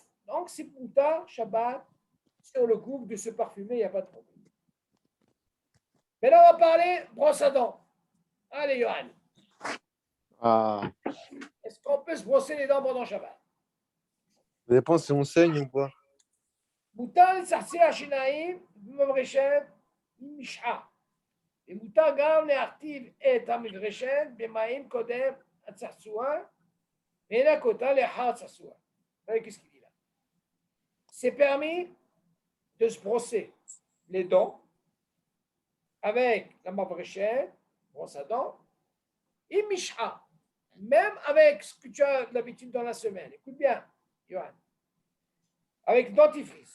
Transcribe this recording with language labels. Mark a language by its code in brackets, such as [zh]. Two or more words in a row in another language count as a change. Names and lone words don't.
[fr] Donc, c'est Pouta, Shabbat. Sur le gouffre de se parfumer, il n'y a pas de problème. Maintenant, on va parler brosse à dents. Allez, Johan. Ah, Est-ce qu'on peut se brosser les dents pendant Shabbat? ça dépend si on saigne ou pas. [he] מותר לצחצח השיניים במברשת עם משחה. ומותר גם להרטיב את המברשת במים קודם הצחצוח ולנק אותה לאחר הצחצוח. [fr] Regardez qu'est-ce qu'il dit là. C'est permis de se brosser les dents avec la mavrechet, brosse à dents, et mishra, même avec ce que tu as d'habitude dans la semaine. Écoute bien, Johan. Avec dentifrice.